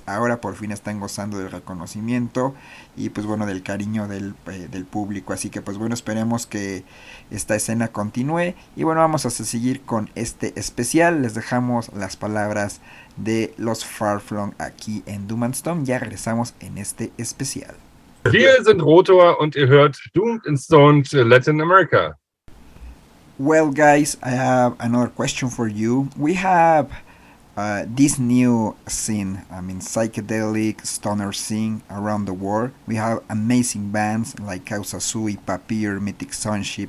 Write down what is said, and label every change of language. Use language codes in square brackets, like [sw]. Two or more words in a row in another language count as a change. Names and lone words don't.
[es] Ahora por fin están gozando del reconocimiento y pues bueno, del cariño del público. Así que pues bueno, esperemos que esta escena continúe. Y bueno, vamos a seguir con este especial. Les dejamos las palabras de los Farflung aquí en [en] Doom and Stone. [es] Ya regresamos en este especial. [de] Wir sind Rotor und ihr hört [en] Doomed and Stoned Latin America. Well guys, I have another question for you. We have this new scene, I mean psychedelic stoner scene around the world. We have amazing bands like Causa Sui, Papir, Mythic Sonship.